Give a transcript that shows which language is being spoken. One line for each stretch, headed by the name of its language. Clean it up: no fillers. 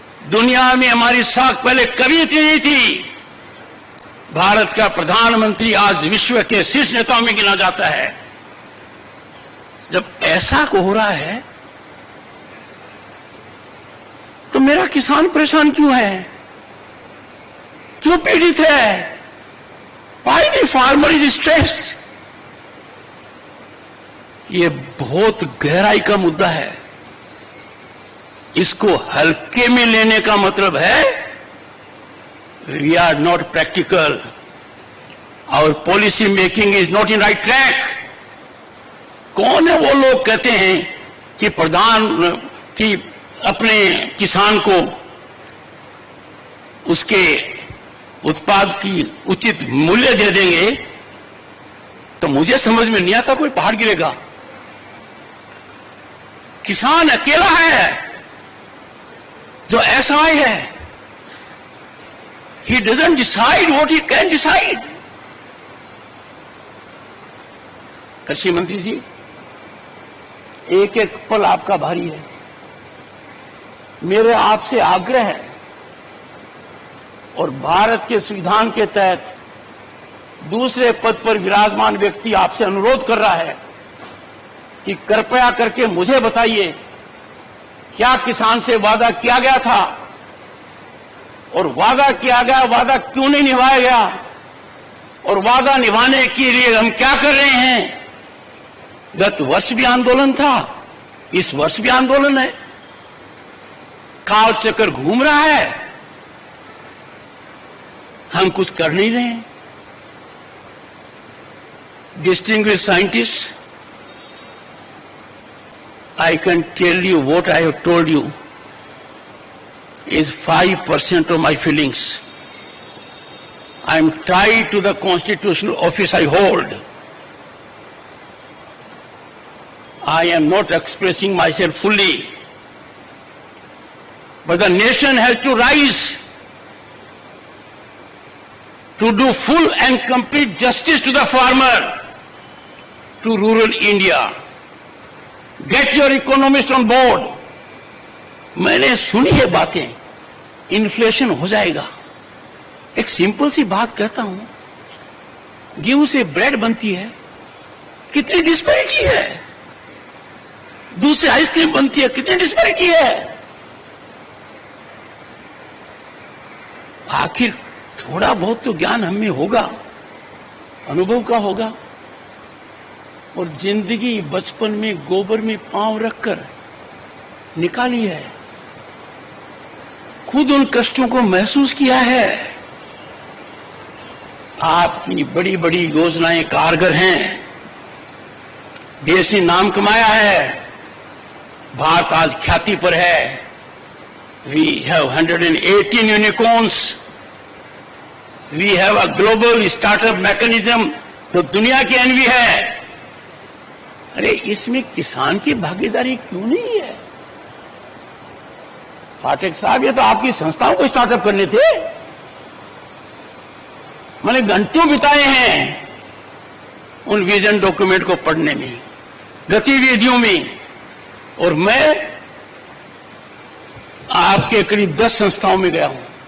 Hindi: दुनिया में हमारी साख पहले कभी इतनी नहीं थी। भारत का प्रधानमंत्री आज विश्व के शीर्ष नेताओं में गिना जाता है। जब ऐसा हो रहा है तो मेरा किसान परेशान क्यों है, क्यों पीड़ित है?
English: Why the farmer is stressed?
Hindi: ये बहुत गहराई का मुद्दा है। इसको हल्के में लेने का मतलब है
English: We are not practical. our policy making is not in right track.
Hindi: कौन है वो लोग कहते हैं कि प्रधान कि अपने किसान को उसके उत्पाद की उचित मूल्य दे देंगे, तो मुझे समझ में नहीं आता कोई पहाड़ गिरेगा। किसान अकेला है जो एसआई है,
English: he doesn't decide what he can decide.
Hindi: कृषि मंत्री जी, एक एक पल आपका भारी है। मेरे आपसे आग्रह है और भारत के संविधान के तहत दूसरे पद पर विराजमान व्यक्ति आपसे अनुरोध कर रहा है कि कृपया करके मुझे बताइए, क्या किसान से वादा किया गया था और वादा किया गया वादा क्यों नहीं निभाया गया, और वादा निभाने के लिए हम क्या कर रहे हैं। गत वर्ष भी आंदोलन था, इस वर्ष भी आंदोलन है, काल चक्कर घूम रहा है, हम कुछ कर नहीं रहे हैं।
English: Distinguished scientists, I can tell you what I have told you is 5% of my feelings. I am tied to the constitutional office I hold. I am not expressing myself fully. But the nation has to rise to do full and complete justice to the farmer, to rural India. Get your economists on board.
Hindi: मैंने सुनी है बातें, inflation हो जाएगा। एक simple सी बात कहता हूं, गेहूं से ब्रेड बनती है, कितनी डिस्पैरिटी है। दूध से आइसक्रीम बनती है, कितनी डिस्पैरिटी है। आखिर थोड़ा बहुत तो ज्ञान हमें होगा, अनुभव का होगा। और जिंदगी बचपन में गोबर में पांव रखकर निकाली है, खुद उन कष्टों को महसूस किया है। आपकी बड़ी बड़ी योजनाएं कारगर हैं, देश ने नाम कमाया है, भारत आज ख्याति पर है।
English: We have 118 unicorns. We have a global startup mechanism
Hindi: जो दुनिया की एनवी है। अरे इसमें किसान की भागीदारी क्यों नहीं है? पाठक साहब, ये तो आपकी संस्थाओं को स्टार्टअप करने थे। मैंने घंटों बिताए हैं उन विजन डॉक्यूमेंट को पढ़ने में, गतिविधियों में, और मैं आपके करीब 10 संस्थाओं में गया हूं।